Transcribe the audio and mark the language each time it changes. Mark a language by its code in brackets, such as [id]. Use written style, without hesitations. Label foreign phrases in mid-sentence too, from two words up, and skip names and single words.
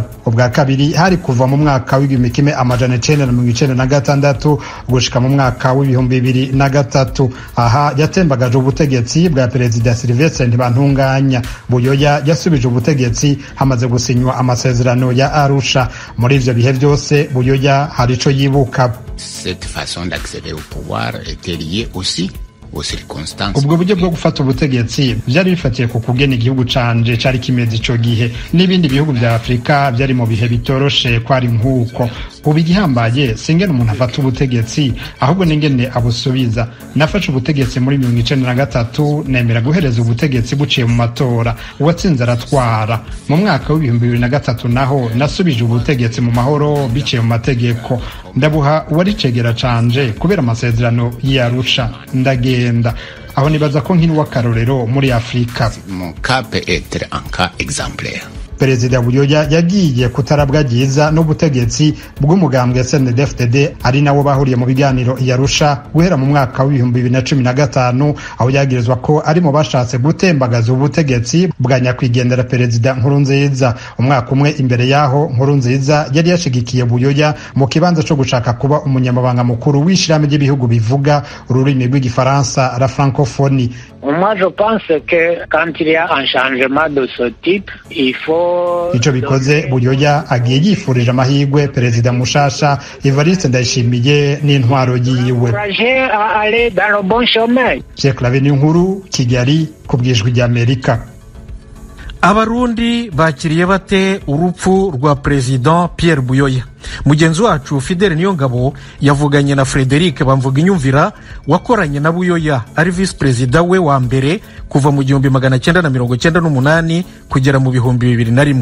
[rn] Ubwa kabiri hari kuva mu mwaka w'1996 gushika mu mwaka w'2003. Aha yatembagaje ubutegetsi bwa Perezida Sylvestre Ntibantunganya. Buyoya yasubije ubutegetsi hamaze gusinywa amasezerano ya Arusha. Muri ivyo bihe byose Buyoya hari ico yibuka. [fr] Cette façon d'accéder au pouvoir était liée aussi [rn] ubwo buryo bwo gufata ubutegetsi byari bifatiye ku kugena igihugu canje cari kimeze ico gihe, n'ibindi bihugu vya Afrika byari mu bihe bitoroshe kwari nk'uko. Ubu igihambaye singene umuntu afata ubutegetsi, ahubwo n'ingene abusubiza. Nafashe ubutegetsi muri 1993, nemera guhereza ubutegetsi buciye mu matora, uwatsinze aratwara. Mu mwaka w'2003 naho nasubije ubutegetsi mu mahoro biciye mu mategeko, ndabuha uwari cegera canje kubera amasezerano y'Arusha, ndagenda. Aho nibaza ko nk'inwa karorero muri Afrika. [fr] Mon cas peut être un cas exemplaire. [rn] perezida Buyoya yagiye kutarabwagiza n'ubutegetsi bw'umugambwe CNDD-FDD ari nawo bahuriye mu biganiro yarusha guhera mu mwaka wa 2015 aho yagirizwa ko ari mu bashatse gutembagaza ubutegetsi bwa nyakwigendera perezida Nkurunziza. Umwaka umwe imbere yaho Nkurunziza yari yashigikiye Buyoya mu kibanza cyo gushaka kuba umunyamabanga mukuru w'ishirahamwe ry'ibihugu bivuga ururimi rw'igifaransa [fr] la francophonie. Moi je pense que quand il y a un changement de ce type, il faut [rn] ico bikoze Buyoya agiye yifurije amahirwe perezida mushasha Evariste Ndayishimiye n'intwaro yiwe. [fr] aller dans le bon chemin. [rn] Cheikh Laveni Nkuru, Kigali, kubwijwi rya Amerika. Abarundi bakiriye bate urupfu rwa President Pierre Buyoya? Mugenzi wacu Fidele Niyongabo yavuganye na Frederic Bamvuginyumvira wakoranye na Buyoya ari [en] vice president [rn] we wa mbere kuva mu 1998 kugera mu 2001.